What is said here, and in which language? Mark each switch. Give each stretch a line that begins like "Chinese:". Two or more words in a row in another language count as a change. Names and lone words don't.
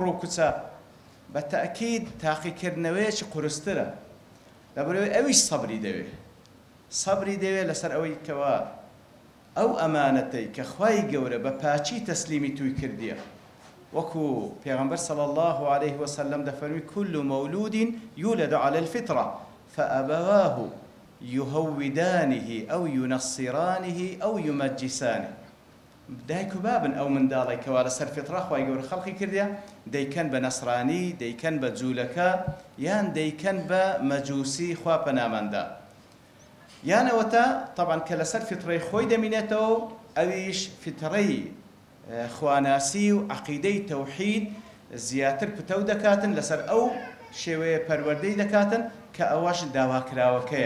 Central Kurdish: و کچە بە تەئکید تاقیکردنەوەیەکی قورسترە لەبەرەوەی ئەویش سەبری دەوێت سەبری دەوێت لەسەر ئەوەی کەوا ئەو ئەمانەتەی کە خوای گەورە بە پاچی تەسلیمی توی کردیە وەکو پێغەمبەر
Arabic: صلی الله عليه وسلم
Central Kurdish: دەفەرمی
Arabic: كل مولود يولد على الفطرة فأبواه يهودانه أو ينصرانه أو يمجسانه.
Central Kurdish: دایک و بابن ئەو منداڵی کەوا لەسەر فطرە خوای گەورە خەڵقی کردیە دەیکەن بە نەسرانی دەیکەن بە جوولەکە یان دەیکەن بە مەجووسی خوا پەناماندا یانەوەتە طبعا کە لەسەر فترەی خۆی دەمینێتەوە ئەویش فترەی خواناسی و عەقیدەی تەوحید زیاتر پتە دەکاتن لەسەر ئەو شێوەیە پەروەردەی دەکاتن کە ئەوەش داواکراوەکەیە.